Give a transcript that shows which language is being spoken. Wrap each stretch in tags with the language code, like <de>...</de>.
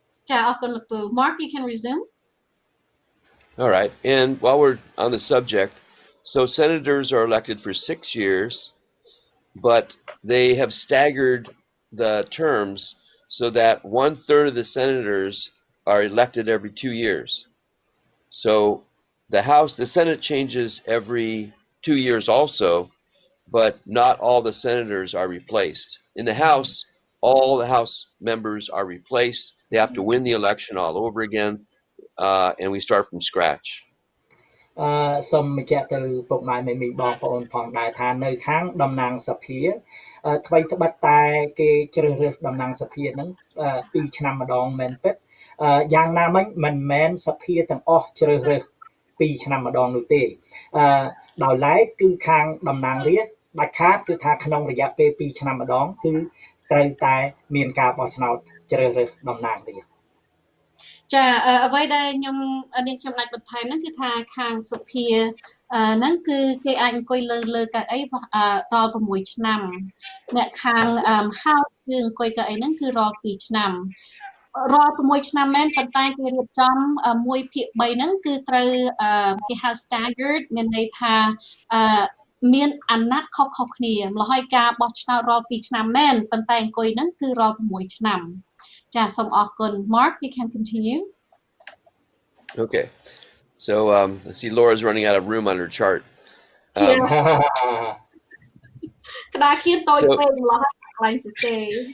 <km>ចាអរគុណលោកពូ Mark,</km> <en>you can resume. All right, and while we're on the subject, so senators are elected for 6 years, but they have staggered the terms so that 1/3 of the senators are elected every 2 years. So the Senate changes every 2 years also, but not all the senators are replaced. In the House, all the House members are replaced. They have to win the election all over again, and we start from scratch.</en> <km>សូមបញ្ជាក់ទៅពុកម៉ែមេមីបងប្អូនផងដែរថានៅខាងតំណាងសភាថ្មីត្បិតតែគេជ្រើសរើសតំណាងសភាហ្នឹង2ឆ្នាំម្ដងមែនទេយ៉ាងណាមិញមិនមែនសភាទាំងអស់ជ្រើសរើស2ឆ្នាំម្ដងនោះទេដោយឡែកគឺខាងតំណាងរាស្ត្រដាច់ខាតគឺថាក្នុងរយៈពេល2ឆ្នាំម្ដងគឺត្រូវតែមានការបោះឆ្នោតជ្រើសរើសតំណាងរាស្ត្រ ចាអ្វីដែលខ្ញុំនាងខ្ញុំអាចបន្ថែមហ្នឹងគឺថាខាងសុភាហ្នឹងគឺគេអាចអង្គុយលើកៅអីរាល់6ឆ្នាំអ្នកខាង House គឺអង្គុយកៅអីហ្នឹងគឺរាល់2ឆ្នាំរាល់6ឆ្នាំមែនប៉ុន្តែគេរៀបចំ1/3ហ្នឹងគឺត្រូវគេហៅ staggered មានន័យថា មានអាណត្តិខុសៗគ្នាម្ល៉េះហើយការបោះឆ្នោតរាល់2ឆ្នាំមែនប៉ុន្តែអង្គុយហ្នឹងគឺរាល់6ឆ្នាំចាសូមអរគុណ Mark</km> <en>you can continue Okay, so let's see, Laura's running out of room on her chart.</en> <km>Yes ក្តារខៀនតូចពេកម្ល៉េះហើយកន្លែងសរសេរ</km>